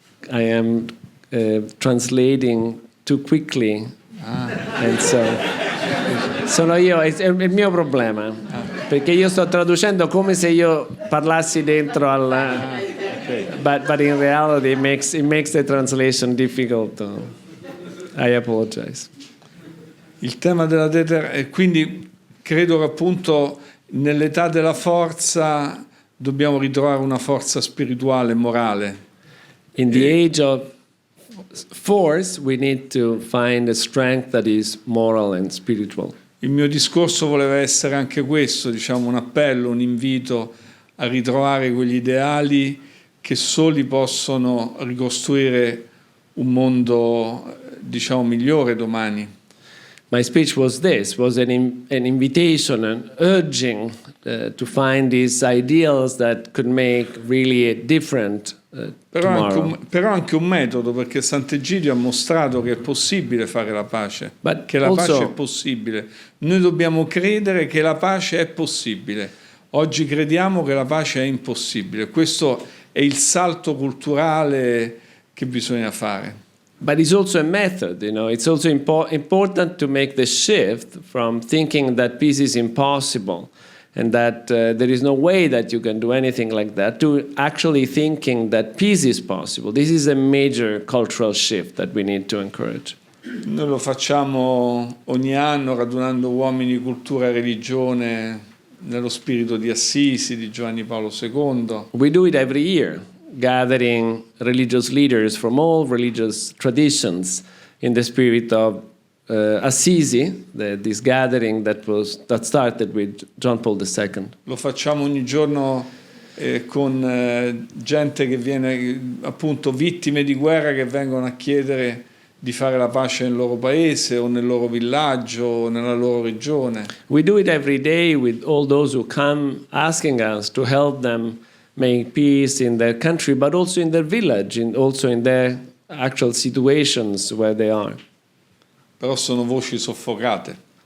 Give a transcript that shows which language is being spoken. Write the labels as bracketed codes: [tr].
[en] I am translating too quickly, and so [it] sono io, è il mio problema, perché io sto traducendo come se io parlassi dentro al, [en] but in reality it makes the translation difficult. I apologize. [it] Il tema della deterrenza, quindi credo che appunto nell'età della forza dobbiamo ritrovare una forza spirituale e morale. [en] In the age of force, we need to find a strength that is moral and spiritual. [it] Il mio discorso voleva essere anche questo, diciamo, un appello, un invito a ritrovare quegli ideali che soli possono ricostruire un mondo, diciamo, migliore domani. [en] My speech was an invitation, an urging to find these ideals that could make really a different [it] Però anche un metodo, perché Sant'Egidio ha mostrato che è possibile fare la pace, che la pace è possibile. Noi dobbiamo credere che la pace è possibile. Oggi crediamo che la pace è impossibile. Questo è il salto culturale che bisogna fare. [en] But it's also a method, you know. It's also important to make the shift from thinking that peace is impossible and that there is no way that you can do anything like that, to actually thinking that peace is possible. This is a major cultural shift that we need to encourage. [it] Noi lo facciamo ogni anno radunando uomini di cultura e religione nello spirito di Assisi, di Giovanni Paolo II. [en] We do it every year, gathering religious leaders from all religious traditions in the spirit of Assisi, this gathering that started with John Paul II. [it] Lo facciamo ogni giorno con gente che viene, appunto, vittime di guerra, che vengono a chiedere di fare la pace nel loro paese o nel loro villaggio o nella loro regione. [en] We do it every day with all those who come asking us to help them make peace in their country, but also in their village, and also in their actual situations where they are. [it] Però sono voci soffocate.